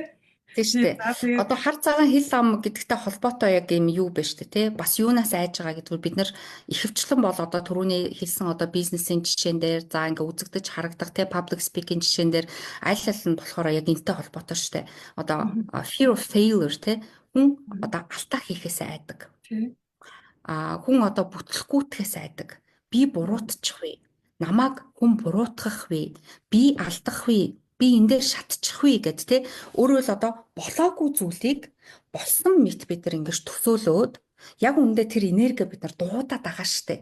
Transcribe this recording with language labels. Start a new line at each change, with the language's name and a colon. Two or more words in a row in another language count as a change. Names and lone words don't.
Mongolian: Тийм шүү дээ. За тэгээд Одоо хар цагаан хил ам гэдэгтэй холбоотой яг юм юу бэ шүү дээ, тий? Бас юунаас айж байгаа гэдгээр бид нар ихэвчлэн бол одоо түрүүний хэлсэн одоо бизнесийн жишээн дээр за ингээ үзэгдэж харагдах тий
English: public speaking
Mongolian: жишээн дээр аль аль нь болохоор яг энэтэй холбоотой шүү дээ. Одоо
English: fear of failure
Mongolian: тий хүн одоо алдаа хийхээс айдаг. тий. Хүн одоо бүтлгүүтгэхээс айдаг. Би буруутчих вэ? Намайг хүн буруутгах вэ? Би алдах вэ? Би энэ дээр шатчих вэ гэд те өөрөөр л одоо болоогүй зүйлийг болсон мэт бид нар ингэж төсөөлөөд яг үүндээ тэр энерги бид нар дуудаад байгаа штэ.